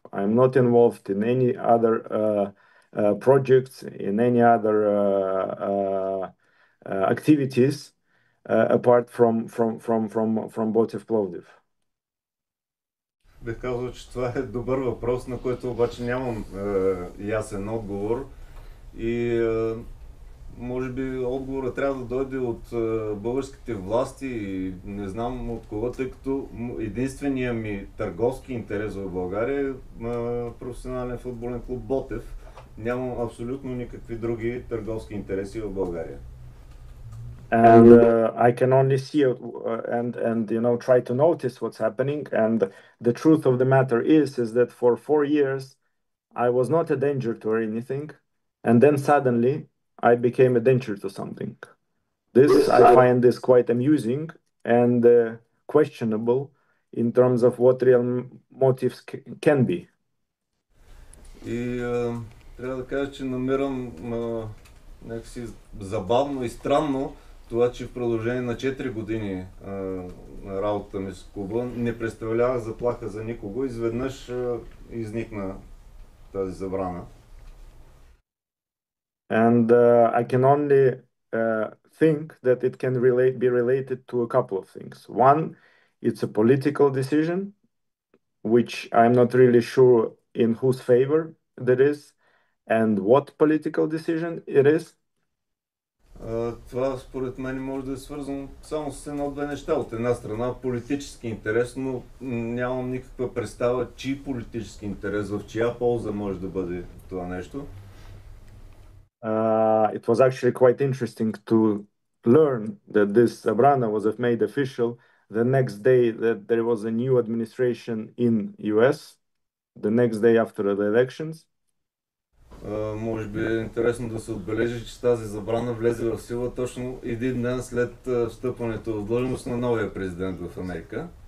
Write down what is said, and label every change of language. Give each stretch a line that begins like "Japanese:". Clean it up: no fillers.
English: I'm not involved in any other projects, in any other activities apart from Ботев Пловдив.
Bulgarian: Бих казал, че това е добър въпрос, на който обаче нямам ясен отговор, и може би отговорът трябва да дойде от българските власти и не знам от кого, тъй като единственият ми търговски интерес в България е професионален футболен клуб Ботев. Нямам абсолютно никакви други търговски интереси в България.
English: And I can only see and try to notice what's happening, and the truth of the matter is that for 4 years I was not a danger to anything, and then suddenly I became a danger to something. I find this quite amusing and questionable in terms of what real motives can be.
Bulgarian: И трябва да кажа, че намирам някакси забавно и странно това, че в продължение на 4 години на работата ми с клуба не представлява заплаха за никого. Изведнъж изникна тази забрана.
English: And I can only think that it can be related to a couple of things. One, it's a political decision, which I'm not really sure in whose favor that is. and what political decision it is?
Bulgarian: Това според мен може да е свързано само с едно-две неща. От една страна политически интерес, но нямам никаква представа, чий политически интерес, в чия полза може да бъде това нещо.
English: It was actually quite interesting to learn that this zabrana was made official the next day that there was a new administration in US, the next day after the elections.
Bulgarian: Може би е интересно да се отбележи, че тази забрана влезе в сила точно един ден след встъпването в длъжност на новия президент в Америка.